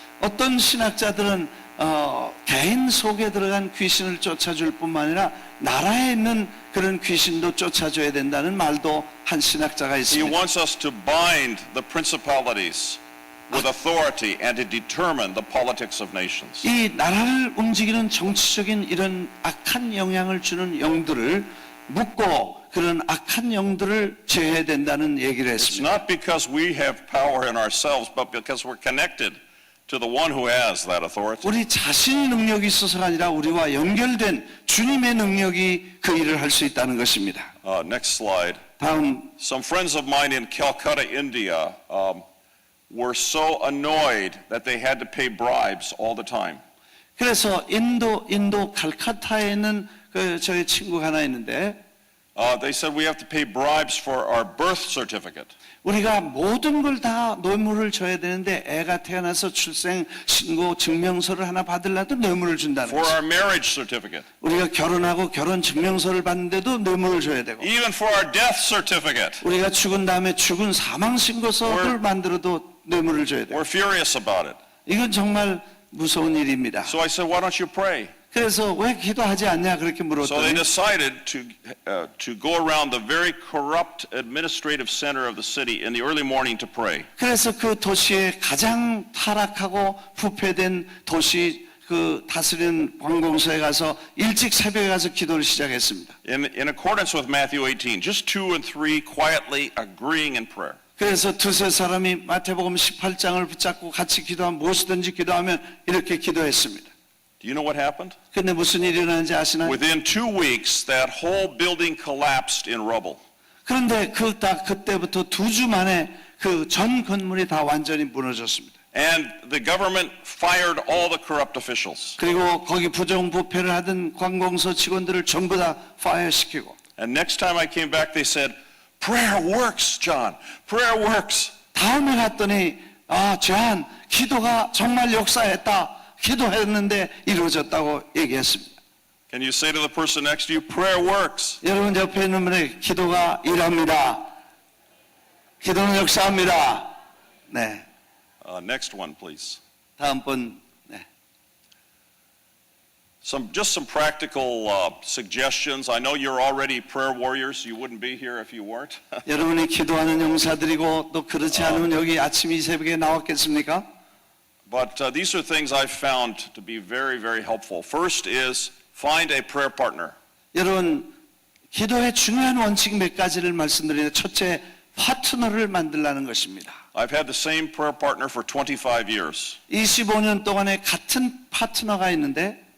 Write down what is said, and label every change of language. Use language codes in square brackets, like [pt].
[ko] 어떤 신학자들은 개인 속에 들어간 귀신을 쫓아줄 뿐만 아니라 나라에 있는 그런 귀신도 쫓아줘야 된다는 말도 한 신학자가 [en] He [ko] 있습니다. [en] wants us to bind the principalities with authority and to determine the politics of nations. [ko] 이 나라를 움직이는 정치적인 이런 악한 영향을 주는 영들을 묶고 그런 악한 영들을 제해야 된다는 얘기를 [en] It's [ko] 했습니다. [en] not because we have power in ourselves, but because we're connected to the one who has that authority. [ko] 우리 자신의 능력이 있어서가 아니라 우리와 연결된 주님의 능력이 그 일을 할 수 있다는 것입니다. [en] Next slide. [ko] 다음 [en] Some friends of mine in Calcutta, India, were so annoyed that they had to pay bribes all the time. [ko] 그래서 인도 칼카타에 있는 저희 친구가 하나 있는데 [en] They said we have to pay bribes for our birth certificate. [ko] 우리가 모든 걸 다 뇌물을 줘야 되는데 애가 태어나서 출생 신고 증명서를 하나 받으려도 뇌물을 준다는 [en] For [ko] 거죠. [en] our marriage certificate, [ko] 우리가 결혼하고 결혼 증명서를 받는데도 뇌물을 줘야 되고 [en] even for our death certificate. [ko] 우리가 죽은 다음에 죽은 사망 신고서를 만들어도 뇌물을 줘야 돼요. [en] We're furious about it. [ko] 이건 정말 무서운 일입니다. [en] So I said, why don't you pray? [ko] 그래서 왜 기도하지 않냐 그렇게 [en] So they [ko] 물었더니 [en] decided to go around the very corrupt administrative center of the city in the early morning to pray. [ko] 그래서 그 도시의 가장 타락하고 부패된 도시 그 다스리는 관공서에 가서 일찍 새벽에 가서 기도를 시작했습니다. [en] In accordance with Matthew 18, just 2 and 3 quietly agreeing in prayer. [ko] 그래서 두세 사람이 마태복음 18장을 붙잡고 같이 기도하면 무엇이든지 기도하면 이렇게 기도했습니다. [en] Do you know what happened? [ko] 근데 무슨 일이 일어나는지 아시나요? [en] Within 2 weeks, that whole building collapsed in rubble. [ko] 그런데 그때부터 2주 만에 그 전 건물이 다 완전히 무너졌습니다. [en] And the government fired all the corrupt officials. [ko] 그리고 거기 부정부패를 하던 관공서 직원들을 전부 다 파이어시키고 [en] And next time I came back, they said, prayer works, John. Prayer works. [ko] 다음에 갔더니 존 기도가 정말 역사했다. 기도했는데 이루어졌다고 얘기했습니다. [en] Can you say to the person next to you, prayer works? [ko] 여러분 옆에 있는 분에게 기도가 일합니다. 기도는 역사합니다. 네, [en] Next one, please. [ko] 다음 분. 네. [en] Just some practical suggestions. I know you're already prayer warriors. You wouldn't be here if you weren't. [ko] 여러분이 기도하는 용사들이고 또 그렇지 않으면 여기 아침 이 새벽에 나왔겠습니까? [en] But these are things I've found to be very, very helpful. First is find a prayer partner. [ko] 여러분 기도의 중요한 원칙 몇 가지를 말씀드리는데 첫째 파트너를 만들라는 것입니다. [en] I've had the same prayer partner for 25 years. [ko] 25년 동안에 같은 파트너가 있는데